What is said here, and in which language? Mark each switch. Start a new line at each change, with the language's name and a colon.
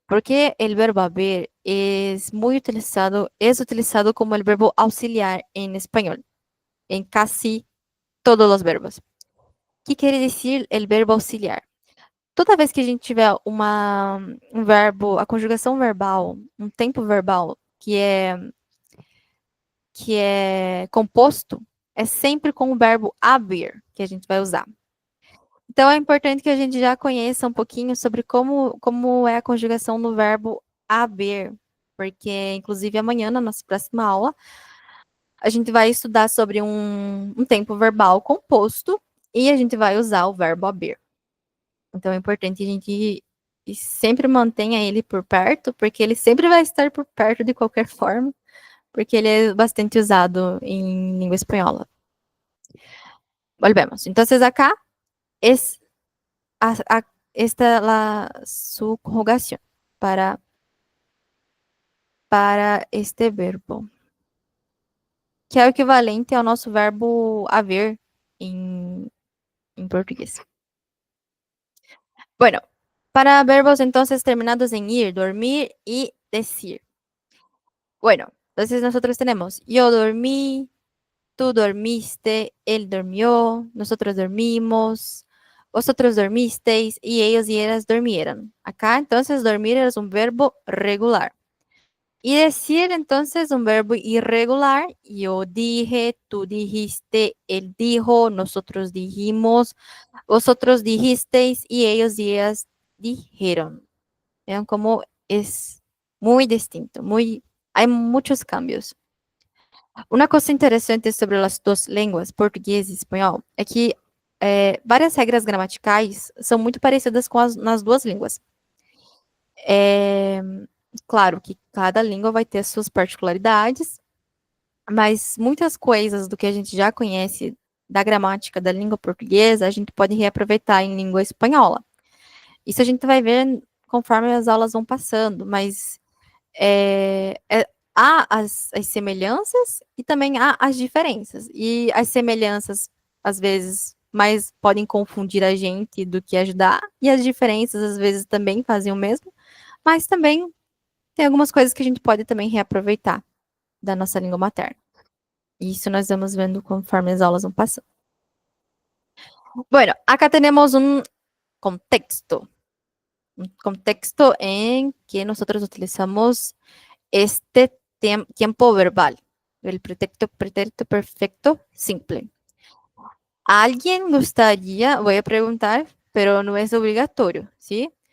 Spanish: Porque el verbo haber es utilizado como el verbo auxiliar en español, en casi todos los verbos. ¿Qué quiere decir el verbo auxiliar?
Portuguese: Toda vez que a gente tiver um verbo, a conjugação verbal, um tempo verbal que é composto, é sempre com o verbo haver que a gente vai usar. Então é importante que a gente já conheça um pouquinho sobre como é a conjugação no verbo haver, porque inclusive amanhã na nossa próxima aula a gente vai estudar sobre um tempo verbal composto e a gente vai usar o verbo haver. Então é importante a gente sempre mantenha ele por perto, porque ele sempre vai estar por perto de qualquer forma, porque ele é bastante usado em língua espanhola.
Spanish: Volvemos. Entonces acá es esta su conjugación para este verbo,
Portuguese: que é o equivalente ao nosso verbo haver em português.
Spanish: Bueno, para verbos entonces terminados en ir, dormir y decir. Bueno, entonces nosotros tenemos yo dormí, tú dormiste, él durmió, nosotros dormimos, vosotros dormisteis y ellos y ellas durmieron. Acá entonces dormir es un verbo regular. Y decir entonces un verbo irregular. Yo dije, tú dijiste, él dijo, nosotros dijimos, vosotros dijisteis y ellos y ellas dijeron. Vean cómo es muy distinto, hay muchos cambios.
Portuguese: Uma coisa interessante sobre as duas línguas, português e espanhol, é que várias regras gramaticais são muito parecidas nas duas línguas. Claro que cada língua vai ter suas particularidades, mas muitas coisas do que a gente já conhece da gramática da língua portuguesa, a gente pode reaproveitar em língua espanhola. Isso a gente vai ver conforme as aulas vão passando, mas é, é, há as semelhanças e também há as diferenças. E as semelhanças, às vezes, mais podem confundir a gente do que ajudar, e as diferenças, às vezes, também fazem o mesmo, mas também tem algumas coisas que a gente pode também reaproveitar da nossa língua materna. E isso nós vamos vendo conforme as aulas vão passando.
Spanish: Bueno, acá tenemos un contexto en que nosotros utilizamos este tiempo verbal, el pretérito perfecto simple. ¿Alguien gustaría, voy a preguntar, pero no es obligatorio, ¿sí?